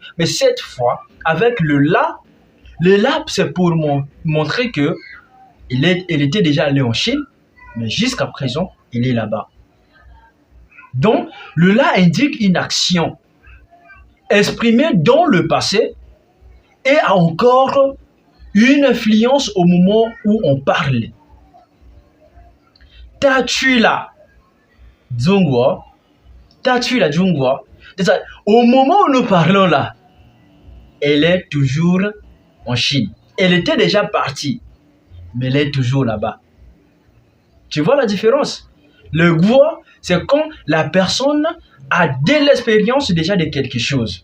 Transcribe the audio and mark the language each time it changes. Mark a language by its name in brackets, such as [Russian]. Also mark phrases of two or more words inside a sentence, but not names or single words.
[French] Mais cette fois, avec le la, c'est pour montrer que elle était déjà allée en Chine, mais jusqu'à présent, elle est là-bas. Donc, le la indique une action exprimée dans le passé et a encore une influence au moment où on parle. [Chinese] 他去了中国 他去了中国 [French] au moment où nous parlons là, elle est toujours en Chine. Elle était déjà partie, mais elle est toujours là-bas. Tu vois la différence? Le guo, c'est quand la personne a de l'expérience déjà de quelque chose.